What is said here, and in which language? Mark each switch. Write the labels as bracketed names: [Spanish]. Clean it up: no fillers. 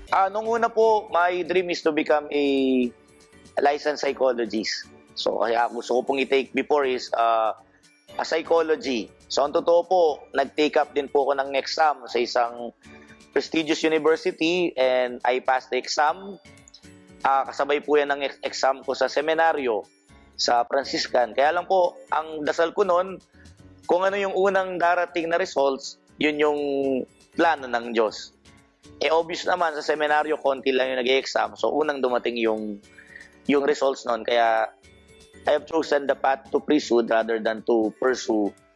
[Filipino] Nung una po, [English] my dream is to become a licensed psychologist. [Filipino] So kaya gusto ko pong i-take before is a psychology. So ang totoo po, nag-take up din po ako ng exam sa isang prestigious university, [English] and I passed the exam. [Filipino] Kasabay po yan ng exam ko sa seminaryo sa Franciscan. Kaya lang po, ang dasal ko noon, kung ano yung unang darating na results, yun yung plano ng Diyos. Obvious naman, sa seminaryo, konti lang yung nag-exam. So unang dumating yung results noon. Kaya [English] I have chosen the path to priesthood rather than to pursue